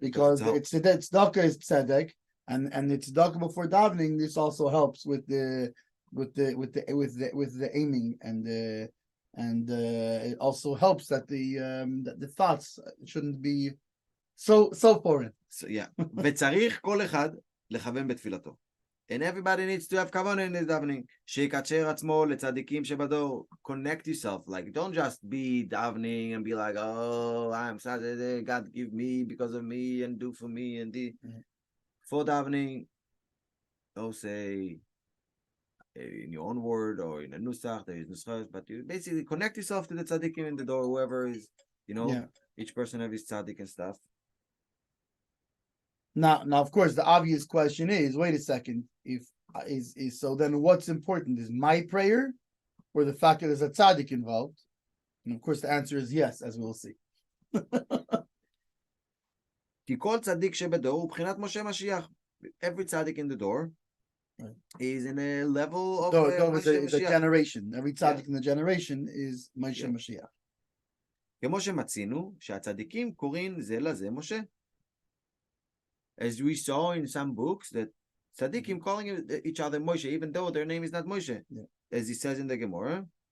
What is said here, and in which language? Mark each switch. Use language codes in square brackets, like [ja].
[en] Because it's tzedakah is tzedek, and it's tzedakah before davening. This also helps with the aiming and it also helps that the thoughts shouldn't be so foreign. So yeah, [he] וצריך כל אחד לכוון בתפילתו. [en] And everybody needs to have kavanah in his davening. [he] שיקצר עצמו לצדיקים שבדור. [en] Connect yourself. Like, don't just be davening and be like, oh, I'm sad. God give me because of me and do for me and the. For davening, don't say in your own word or in a nusach, there is nuschas, but you basically connect yourself to the tzaddikim in the door, whoever is, each person have his tzaddik and stuff. Now, of course, the obvious question is: wait a second. If so, then what's important is my prayer, or the fact that there's a tzaddik involved? And of course, the answer is yes, as we'll see. [he] כי כל צדיק שבדור הוא בחינת משה משיח. [en] Every tzaddik in the door is in a level of the generation. Every tzaddik in the generation is Moshe Mashiach. [he] כמו שמצינו שהצדיקים קוראים זה לזה משה. [en] As we saw in some books that tzaddikim calling each other Moshe, even though their name is not Moshe, as he says in the Gemara.